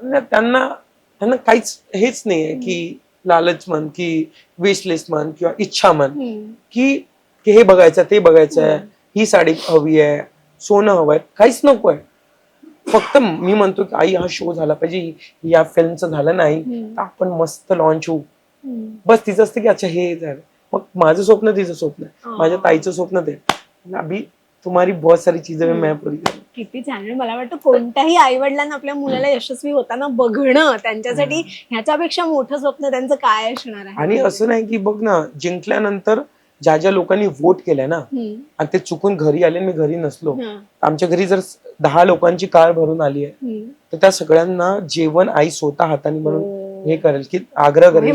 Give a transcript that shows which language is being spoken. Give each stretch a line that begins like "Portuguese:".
Marathi: त्यांना काहीच हेच नाहीये की लालच म्हण, की विश लिस्ट म्हण, किंवा इच्छा म्हण, की हे बघायचं ते बघायचंय, ही साडी हवी आहे, सोनं हवंय, काहीच नकोय. फक्त मी म्हणतो की आई हा शो झाला पाहिजे, या फिल्मचं झालं नाही तर आपण मस्त लॉन्च होऊ. बस तिचं असतं की अच्छा हे झालं. मग माझं स्वप्न तिचं स्वप्न, माझ्या ताईचं स्वप्न ते.
Hindi: अभी तुम्हारी बहुत सारी चीजें मैं पूरी करूं.
Marathi: किती छान. मला वाटतं कोणत्याही आई वडिलांना आपल्या मुलाला यशस्वी होताना बघणं, त्यांच्यासाठी ह्याच्यापेक्षा मोठं स्वप्न त्यांचं काय असणार आहे. आणि असं नाही की बघ ना, जिंकल्यानंतर ज्या ज्या लोकांनी वोट केलंय ना आणि ते चुकून घरी आले मी घरी नसलो, आमच्या घरी जर 10 लोकांची कार भरून आली आहे तर त्या सगळ्यांना जेवण आई स्वतः हाताने म्हणून हे करेल की आग्रह करेल.